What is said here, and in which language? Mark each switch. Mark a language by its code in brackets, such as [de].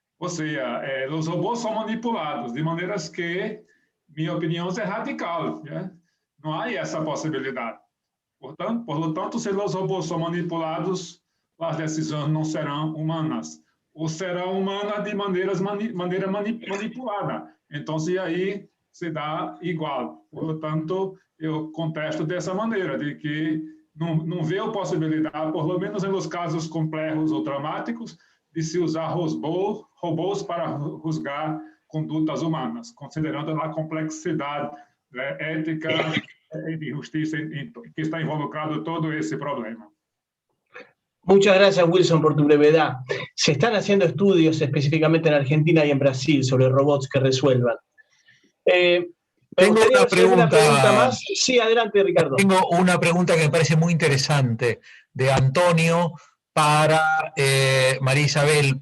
[es] O sea, los robots son manipulados, de maneiras que mi opinión es radical, ¿ya? No hay esa posibilidad. Por lo tanto, si los robots son manipulados, las decisiones no serán humanas, o serán humanas de maneira manipulada. Entonces, [pt] aí se dá [es] igual. Por lo tanto, [pt] eu contesto dessa maneira, de que não vejo possibilidade, [es] por lo menos [pt] nos casos complexos ou dramáticos, de se usar robôs para juzgar condutas humanas, considerando a complexidade ética e de justiça que está involucrado todo esse problema. [es] Muchas gracias, Wilson, por tu brevedad. Se están haciendo estudios específicamente en Argentina y en Brasil sobre robots que resuelvan. Tengo una pregunta más. Sí, adelante, Ricardo. Tengo una pregunta que me parece muy interesante de Antonio para María Isabel.